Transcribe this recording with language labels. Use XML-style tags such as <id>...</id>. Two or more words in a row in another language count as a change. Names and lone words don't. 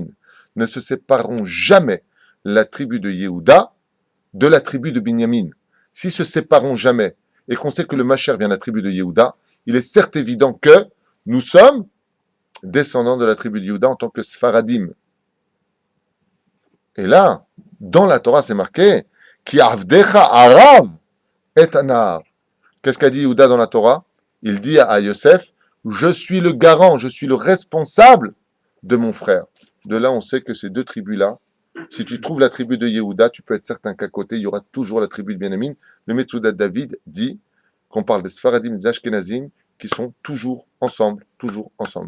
<fr>Ne se sépareront jamais la tribu de Yehuda de la tribu de Binyamin. S'ils se sépareront jamais, et qu'on sait que le Masher vient de la tribu de Yehuda, il est certes évident que nous sommes descendants de la tribu de Yehuda en tant que Sfaradim. Et là, dans la Torah, c'est marqué</fr> <he>כי עבדך ערב את הנער.</he> <fr>Qu'est-ce qu'a dit Yehuda dans la Torah? Il dit à Yosef, je suis le garant, je suis le responsable de mon frère. De là, on sait que ces 2 tribus-là, si tu trouves la tribu de Yehuda, tu peux être certain qu'à côté, il y aura toujours la tribu de Benjamin. Le Metsudat David dit qu'on parle des Sfaradim et des Ashkenazim qui sont toujours ensemble, toujours ensemble.</fr>